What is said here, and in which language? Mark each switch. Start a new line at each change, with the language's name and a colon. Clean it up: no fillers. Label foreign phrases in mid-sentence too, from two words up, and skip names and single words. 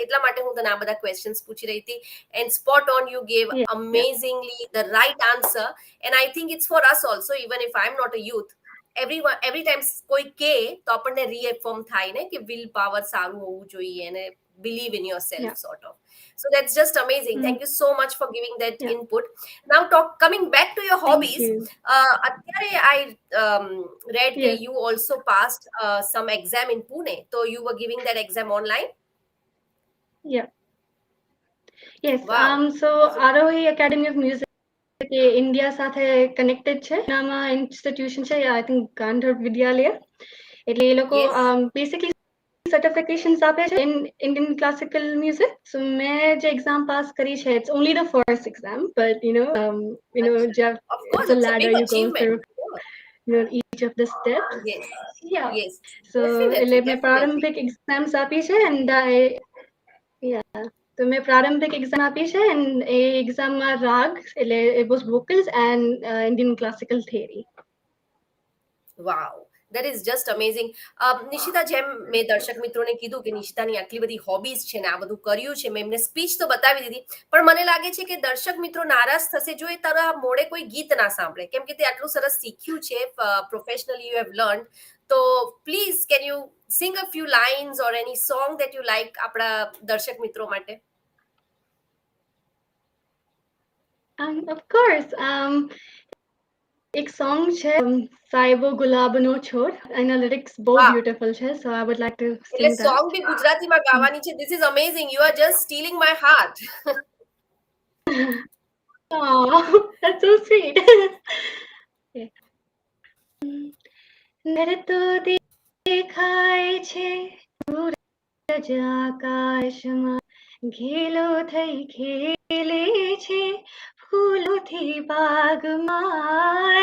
Gujarati: એટલા માટે હું તને આ બધા ક્વેશ્ચન્સ પૂછી રહી હતી.
English: and spot on, you gave Yeah, yeah, amazingly the right answer. And I think it's for us also, even if I'm not a youth. every time
Gujarati: કોઈ કે તો આપણને રીએફર્મ થાય ને કે
English: will power
Gujarati: સારું હોવું જોઈએ અને
English: believe in yourself yeah. sort of. So that's just amazing. Mm, Thank you so much for giving that yeah. input. Now coming back to your Thank hobbies, you. અત્યારે I read that Yes, you also passed some exam in Pune, so you were giving that exam online. yeah. Yes. Wow. So So
Gujarati: Arohi Academy of Music એ ઇન્ડિયા સાથે કનેક્ટેડ છે. એનામાં ઇન્સ્ટિટ્યુશન છે,
English: I think
Gujarati: ગાંધર્વ વિદ્યાલય. એટલે એ લોકો
English: yes, basically certifications
Gujarati: આપે છે
English: in Indian classical music. સો
Gujarati: મેં જે એક્ઝામ પાસ કરી છે,
English: it's only the first exam, but Acha. Of course, it's a it's a big ladder you go achievement. through, each of the steps. Yes, Yeah. yes, So definitely,
Gujarati: એટલે મેં
English: definitely.
Gujarati: પ્રારંભિક એક્ઝામ્સ આપી છે, એન્ડ તો મેં પ્રારંભિક એક્ઝામ આપી છે, એન્ડ એ એક્ઝામમાં રાગ, એટલે
English: it was vocals and Indian classical theory. Wow, that is just amazing.
Gujarati: નિશિતા, જેમ મેં દર્શક મિત્રોને કીધું કે નિશિતાની આટલી બધી હોબીઝ છે ને આ બધું કર્યું છે, મેં એમને સ્પીચ તો બતાવી દીધી, પણ મને લાગે છે કે દર્શક મિત્રો નારાજ થશે જો એ તારા મોડે કોઈ ગીત ના સાંભળે, કેમ કે તે આટલું સરસ શીખ્યું છે,
English: professionally you have learn. તો please can you sing a few lines or any song that you like
Gujarati: આપણા દર્શક મિત્રો માટે?
English: Of course.
Gujarati: એક સોંગ છે, સાહેબો ગુલાબનો છોડ, એના લિરિક્સ બહુ વાહ, બ્યુટીફુલ છે,
English: so I would like to
Gujarati: એટલે
English: sing
Gujarati: સોંગ
English: that.
Gujarati: બી ગુજરાતીમાં ગાવાની છે.
English: This is amazing, you are just stealing my heart. Oh, that's so sweet. Okay.
Gujarati: નડતો દેખાય છે સૂરજ આકાશમાં, ઘેલો થઈ ખેલે છે ફૂલોથી બાગમાં.